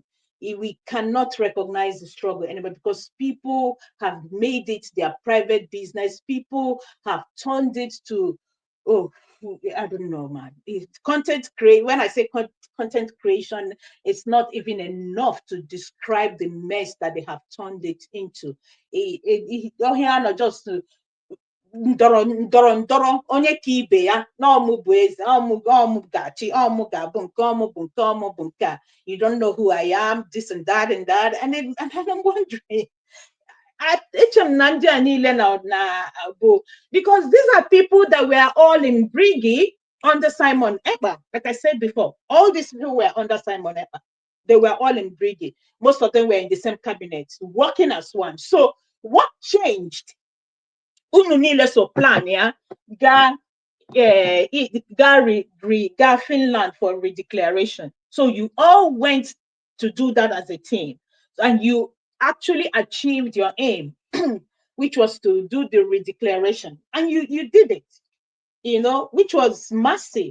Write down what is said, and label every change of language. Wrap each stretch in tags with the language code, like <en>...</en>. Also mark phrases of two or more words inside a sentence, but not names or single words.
<en>We cannot recognize the struggle anymore because people have made it their private business. People have turned it to, oh, I don't know, man. When I say content creation, it's not even enough to describe the mess that they have turned it into.</en> <ig>Just ndọrọ ndọrọ ndọrọ onye ka ibe ya na ọmụ bụ eze, ọmụ gachi, ọmụ ga-abụ nke, ọmụ bụ nke, ọmụ bụ nke a.</ig> <en>You don't know who I am, this and that and that, and I'm wondering, because these are people that were all in Brigi under Simon Ekpa. Like I said before, all these people were under Simon Ekpa. They were all in Brigi. Most of them were in the same cabinet, working as one. So what changed?</en> <ig>Unu niile</ig> <en>so plan</en> <ig>ya ga Finland</ig> <en>for redeclaration. So you all went to do that as a team, and you actually achieved your aim, which was to do the redeclaration, and you did it, which was massive.</en>